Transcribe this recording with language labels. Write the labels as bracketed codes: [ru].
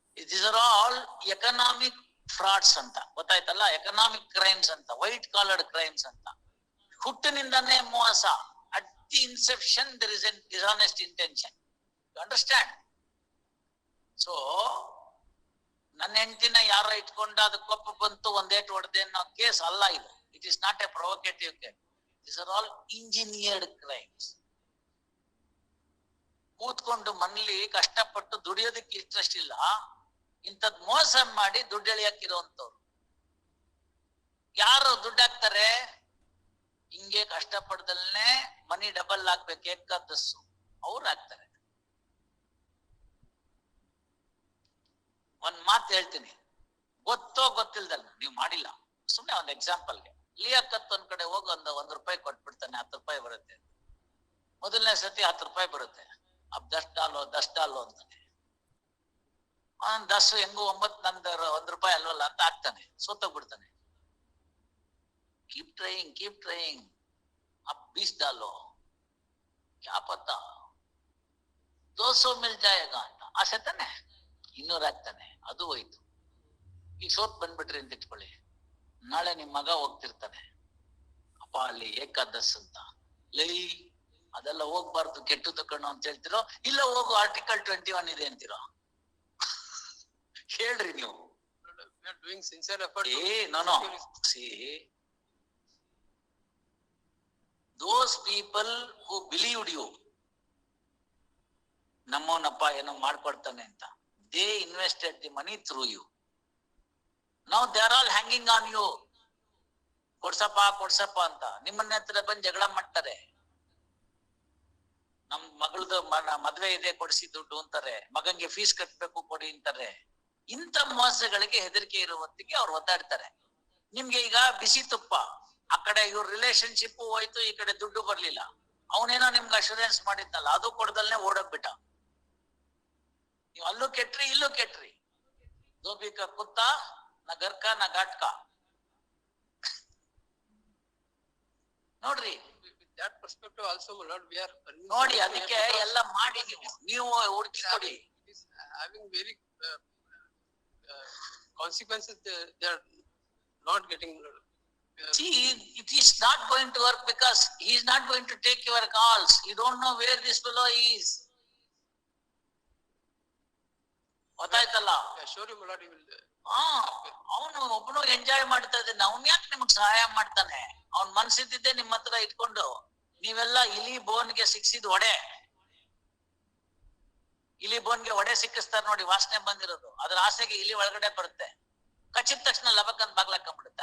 [en] These are all economic [kn] frauds ಅಂತ ಗೊತ್ತಾಯ್ತಲ್ಲ. [en] Economic crimes ಅಂತ, white collared crimes ಅಂತ. [kn] ಹುಟ್ಟಿನಿಂದಾನೇ ಮೋಸ. [en] At the inception there is a dishonest intention. You understand? [kn] So ನನ್ನ ಹೆಂಡತಿನ ಯಾರೋ ಇಟ್ಕೊಂಡ ಅದು ಕೊಪ್ಪ ಬಂತು, ಒಂದೇಟ್ ಹೊಡೆದೆ ಅನ್ನೋ ಕೇಸ್ ಅಲ್ಲ ಇದು. [en] It is not a provocative case. These are all engineered crimes. [kn] ಕೂತ್ಕೊಂಡು ಮನೇಲಿ ಕಷ್ಟಪಟ್ಟು ದುಡಿಯೋದಕ್ಕೆ ಇಂಟ್ರೆಸ್ಟ್ ಇಲ್ಲ, ಇಂಥದ್ ಮೋಸ ಮಾಡಿ ದುಡ್ಡು ಎಳಿಯಾಕಿರೋಂಥವ್ರು. ಯಾರು ದುಡ್ಡು ಹಾಕ್ತಾರೆ? ಹಿಂಗೆ ಕಷ್ಟಪಡ್ದಲ್ನೇ ಮನಿ ಡಬಲ್ ಆಗ್ಬೇಕು, ಏಕಾದಸ್ಸು ಅವ್ರು ಹಾಕ್ತಾರೆ. ಒಂದ್ ಮಾತು ಹೇಳ್ತೀನಿ, ಗೊತ್ತೋ ಗೊತ್ತಿಲ್ದಲ್ಲ ನೀವು ಮಾಡಿಲ್ಲ, ಸುಮ್ನೆ ಒಂದ್ ಎಕ್ಸಾಂಪಲ್ಗೆ. ಲಿಯಾಕತ್ ಒಂದ್ ಕಡೆ ಹೋಗಿ ಒಂದ್ ರೂಪಾಯಿ ಕೊಟ್ಬಿಡ್ತಾನೆ, 10 ರೂಪಾಯಿ ಬರುತ್ತೆ. ಮೊದಲನೇ ಸತಿ 10 ರೂಪಾಯಿ ಬರುತ್ತೆ. [hi] ಅಬ್ 10 ಡಾಲೋ [kn] ಅಂತಾನೆ. 10 ಹೆಂಗು 9 ನಂದು 1 ರೂಪಾಯಿ ಅಲ್ವಲ್ಲ ಅಂತ ಹಾಕ್ತಾನೆ, ಸೋತೋಗ್ಬಿಡ್ತಾನೆ. [en] keep trying [hi] अब 20 डालो, क्या पता 200 मिल जाएगा [kn] ಅಂತ ಆಸೆ ತಾನೆ. 200 ಹಾಕ್ತಾನೆ, ಅದು ಹೋಯ್ತು. ಈಗ ಸೋತ್ ಬಂದ್ಬಿಟ್ರಿ ಅಂತ ಇಟ್ಕೊಳ್ಳಿ. ನಾಳೆ ನಿಮ್ ಮಗ ಹೋಗ್ತಿರ್ತಾನೆ, ಅಪ್ಪ ಅಲ್ಲಿ ಏಕಾದಶ್ ಅಂತ. ಲೈ ಅದೆಲ್ಲ ಹೋಗ್ಬಾರ್ದು, ಕೆಟ್ಟು ತಕೊಂಡು ಅಂತ ಹೇಳ್ತಿರೋ, ಇಲ್ಲ ಹೋಗು ಆರ್ಟಿಕಲ್ 21 ಇದೆ ಅಂತಿರೋ? ಹೇಳ್ರಿ ನೀವು. [en] We are doing sincere effort. No. See, those people who believed you, [kn] ನಮ್ಮೋನಪ್ಪ ಏನೋ ಮಾಡ್ಕೊಡ್ತಾನೆ ಅಂತ, [en] they invested the money through you. Now they are all hanging on you. [kn] ಕೊಡ್ಸಪ್ಪ ಅಂತ ನಿಮ್ಮನ್ನ ಹತ್ರ ಬಂದು ಜಗಳ ಮಾಡ್ತಾರೆ. ನಮ್ ಮಗಳದು ಮದ್ವೆ ಇದೆ ಕೊಡಿಸಿ ದುಡ್ಡು ಅಂತಾರೆ, ಮಗಂಗೆ ಫೀಸ್ ಕಟ್ಬೇಕು ಕೊಡಿ ಅಂತಾರೆ. ಇಂಥ ಮೋಸಗಳಿಗೆ ಹೆದರಿಕೆ ಇರುವಂತಿಗೆ ಅವ್ರು ಒದ್ದಾಡ್ತಾರೆ. ನಿಮ್ಗೆ ಈಗ ಬಿಸಿ ತುಪ್ಪ, ಆ ಕಡೆ ಇವ್ರ ರಿಲೇಶನ್ಶಿಪ್ ಹೋಯ್ತು, ಈ ಕಡೆ ದುಡ್ಡು ಬರ್ಲಿಲ್ಲ. ಅವನೇನೋ ನಿಮ್ಗೆ ಅಶೂರೆನ್ಸ್ ಮಾಡಿದ್ನಲ್ಲ, ಅದು ಕೊಡದಲ್ನೇ ಓಡೋಗ್ಬಿಟ್ಟ. ನೀವು ಅಲ್ಲೂ ಕೆಟ್ರಿ, ಇಲ್ಲೂ ಕೆಟ್ರಿ. [hi] धोबी का कुत्ता न घर का न घाट का ನೋಡ್ರಿ. [en] With that perspective also, my lord, we are. [kn] ನೋಡಿ ಅದಕ್ಕೆ ಎಲ್ಲ ಮಾಡಿ ನೀವು ಹುಡುಕಿ ಕೊಡಿ. [en] It is having very consequences. They are not getting. See, it is not going to work because he is not going to take your calls. You don't know where this fellow is. [kn] ಗೊತ್ತಾಯ್ತಲ್ಲ? [en] Assure you, my lord, he will. [kn] ಅವನು ಒಬ್ಬನು enjoy ಮಾಡ್ತಾ ಇದ್ದಾನೆ. ಅವ್ನ್ ಯಾಕೆ ನಿಮ್ಗೆ ಸಹಾಯ ಮಾಡ್ತಾನೆ? ಅವ್ನ್ ಮನ್ಸಿದ್ದಿದ್ದೆ ನಿಮ್ ಹತ್ರ ಇಟ್ಕೊಂಡು ನೀವೆಲ್ಲ ಇಲಿ ಬೋನ್ಗೆ ಸಿಕ್ಸಿದ್ ಒಡೆ, ಇಲಿ ಬೋನ್ಗೆ ಒಡೆ ಸಿಕ್ಕಿಸ್ತಾರ ನೋಡಿ, ವಾಸನೆ ಬಂದಿರೋದು. ಅದ್ರ ಆಸೆಗೆ ಇಲಿ ಒಳಗಡೆ ಬರುತ್ತೆ, ಕಚ್ಚಿದ ತಕ್ಷಣ ಲಬಕ್ಕಂತ ಬಾಗ್ಲಾಕೊಂಡ್ಬಿಡುತ್ತೆ.